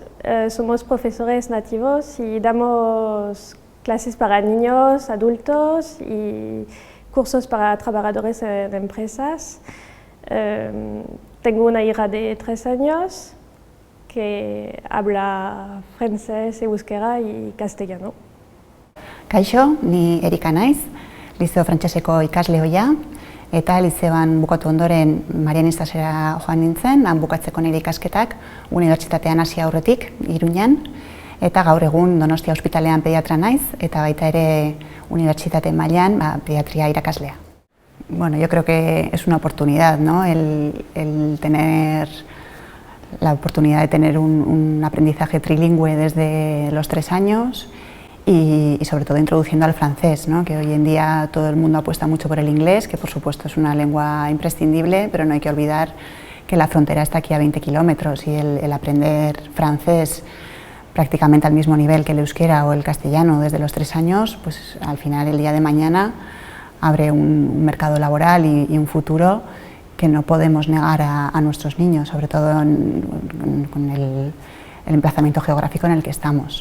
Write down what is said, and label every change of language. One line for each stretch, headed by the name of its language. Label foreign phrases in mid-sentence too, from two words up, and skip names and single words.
Spanish: Somos profesores nativos y damos clases para niños, adultos y cursos para trabajadores en empresas. Tengo una hija de 3 años que habla francés, euskera y castellano.
Basque: Kaixo, ni Erika naiz, Liceo Frantseseko ikasle ohia, eta lizeoan bukatu ondoren Marianistasera joan nintzen, han bukatzeko nire ikasketak, unibertsitatean hasi aurretik, Iruñan, eta gaur egun Donostia ospitalean pediatra naiz, eta baita ere unibertsitate mailan pediatria irakaslea.
Spanish: Bueno, yo creo que es una oportunidad, ¿no? El tener la oportunidad de tener un aprendizaje trilingüe desde los 3 años y sobre todo introduciendo al francés, ¿no? Que hoy en día todo el mundo apuesta mucho por el inglés, que por supuesto es una lengua imprescindible, pero no hay que olvidar que la frontera está aquí a 20 kilómetros y el aprender francés prácticamente al mismo nivel que el euskera o el castellano desde los 3 años, pues al final el día de mañana abre un mercado laboral y un futuro que no podemos negar a nuestros niños, sobre todo con el emplazamiento geográfico en el que estamos.